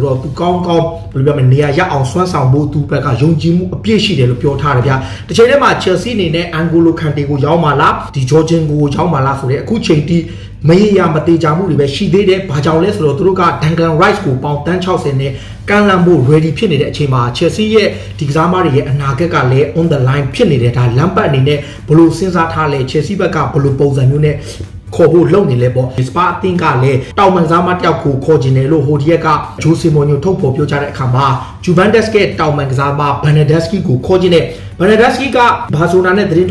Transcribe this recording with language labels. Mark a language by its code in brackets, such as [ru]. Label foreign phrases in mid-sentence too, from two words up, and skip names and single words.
[my] တော့သူကောင်းကောင်းဘယ်လိုပြောမလဲနေရာရအောင်စွမ်းဆောင်ဖို့သူဘက်ကယုံကြည်မှုအပြည့်ရှိတယ်လို့ပြောထားတယ်ဗျာတစ်ချိန်တည်းမှာ Chelsea အနေနဲ့ N'Golo Kante ကိုရောင်းပါလားဒီ Jorginho ကိုရောင်းပါလားဆိုတဲ့အခုချိန်ထိမရေရာမတေချာမှုတွေပဲရှိသေးတယ်ဘာကြောင့်လဲဆိုတော့သူတို့က Declan Rice ကိုပေါင်တန်း60နဲ့ကမ်းလှမ်းဖို့ ready ဖြစ်နေတဲ့အချိန်မှာ Chelsea ရဲ့ဒီကစားမတွေရဲ့အနာဂတ်ကလည်း [en] on the line [my] ဖြစ်နေတယ်ဒါလမ်းပတ်အနေနဲ့ဘယ်လိုစဉ်းစားထားလဲ Chelsea ဘက်ကဘယ်လိုပုံစံမျိုးနဲ့ခေါ်ဖို့လုပ်နေလဲပေါ့စပါအသင်းကလည်းတောင်ပန်စားမတယောက်ကိုခေါ်ကျင်တယ်လို့ဟိုဒီရက်ကဂျိုစီမိုညိုထုတ်ဖော်ပြောကြားတဲ့အခါမှာဂျူဗန်တက်စ်ကတောင်ပန်ကစားမဘန်နဒက်စကီကိုခေါ်ကျင်တဲ့ဘန်နဒက်စကီကဘာဆိုနာနဲ့သတင်း